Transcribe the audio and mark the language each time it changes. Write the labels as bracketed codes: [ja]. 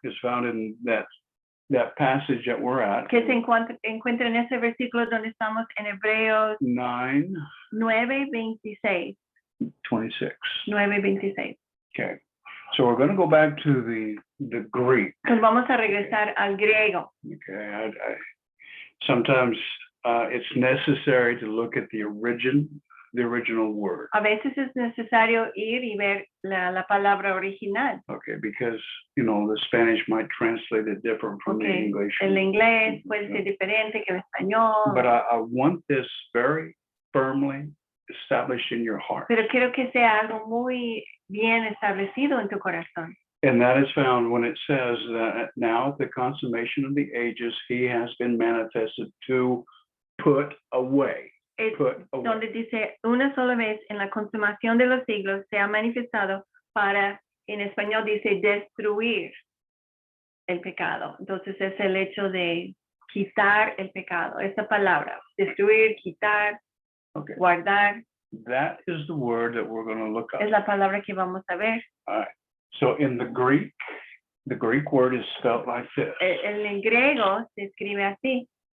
[en] It's found in that passage that we're at. [es] que se encuentra en ese versículo donde estamos en Hebreos 9:26. 9:26. [en] Okay. So we're going to go back to the Greek. [es] Entonces vamos a regresar al griego. [en] Okay. Sometimes it's necessary to look at the original word. [es] A veces es necesario ir y ver la palabra original. [en] Okay, because the Spanish might translate it different from the English. [es] El inglés puede ser diferente que el español. [en] But I want this very firmly established in your heart. [es] Pero quiero que sea algo muy bien establecido en tu corazón. [en] And that is found when it says that now at the consummation of the ages, he has been manifested to put away. [es] Donde dice, una sola vez en la consumación de los siglos se ha manifestado para, en español dice, destruir el pecado. Entonces es el hecho de quitar el pecado. Esta palabra, destruir, quitar, guardar. [en] That is the word that we're going to look up. [es] Es la palabra que vamos a ver. [en] All right. So in the Greek word is spelled like this. [es] En griego se escribe así.